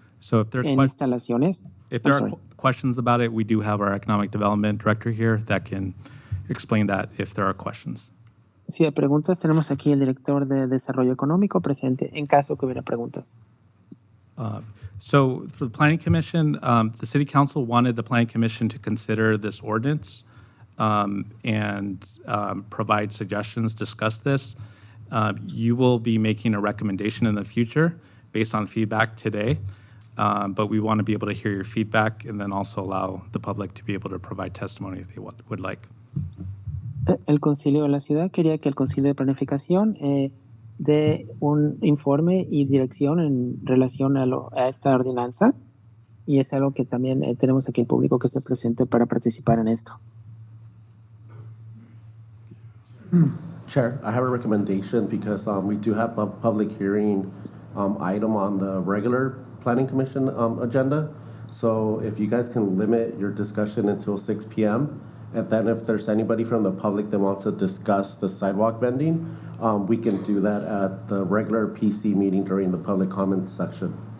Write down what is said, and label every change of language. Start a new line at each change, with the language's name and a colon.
English: So if there's
Spanish: en instalaciones.
English: if there are questions about it, we do have our economic development director here that can explain that if there are questions.
Spanish: Si hay preguntas, tenemos aquí el director de Desarrollo Económico presente en caso que hubiera preguntas.
English: So for the Planning Commission, the City Council wanted the Planning Commission to consider this ordinance and provide suggestions, discuss this. You will be making a recommendation in the future based on feedback today, but we want to be able to hear your feedback and then also allow the public to be able to provide testimony if they would like.
Spanish: El Concilio de la Ciudad quería que el Concilio de Planificación dé un informe y dirección en relación a esta ordenanza, y es algo que también tenemos aquí el público que esté presente para participar en esto.
English: Chair, I have a recommendation because we do have a public hearing item on the regular Planning Commission agenda. So if you guys can limit your discussion until 6 p.m., and then if there's anybody from the public that wants to discuss the sidewalk vending, we can do that at the regular PC meeting during the public comments section.